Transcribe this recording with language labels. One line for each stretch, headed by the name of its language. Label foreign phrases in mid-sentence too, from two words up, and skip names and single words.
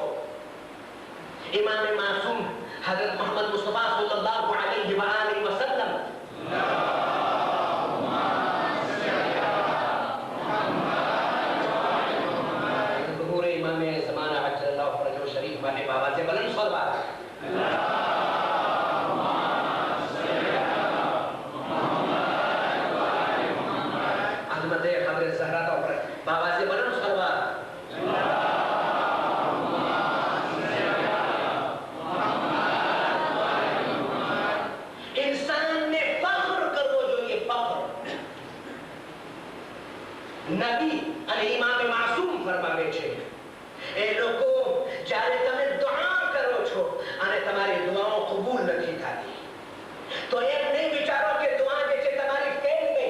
Urdu: امامِ معصوم حضرت محمد مصطفیٰ
Arabic: صلى الله عليه وآله وسلم
Urdu: ظهور امام زمانہ
Arabic: عجل اللہ فرجہ شریف
Urdu: والے بابا سے بلند صلوات عظمت قبر زہرا کا بابا سے بلند صلوات.
Gujarati: નબી અને ઇમામ માસૂમ ફરમાવે છે એ લોકો જ્યારે તમે દુઆ કરો છો અને તમારી દુઆઓ કબૂલ નથી થતી તો એમ નહીં વિચારો કે દુઆ જે છે તમારી ફેલ ગઈ.